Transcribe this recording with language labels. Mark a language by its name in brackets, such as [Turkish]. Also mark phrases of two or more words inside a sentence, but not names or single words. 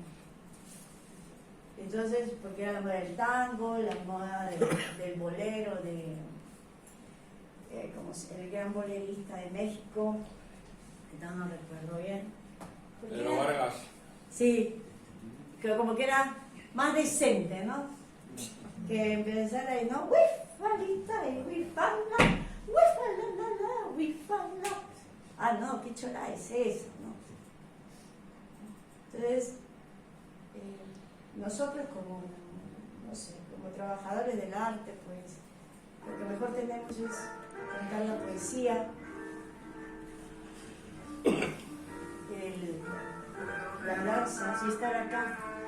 [Spanish] Entonces, porque era la moda del tango, la moda del bolero, el gran bolerista de México, que no recuerdo bien. Pedro Vargas. Sí, que como que era más decente, ¿no? Que empezara ahí, ¿no? Wifalita y wifala, wifala, wifala. Ah, no, qué chola es eso, ¿no? Entonces, nosotros como, no sé, como trabajadores del arte, pues, lo que mejor tenemos es contar la poesía, la danza, si estar acá.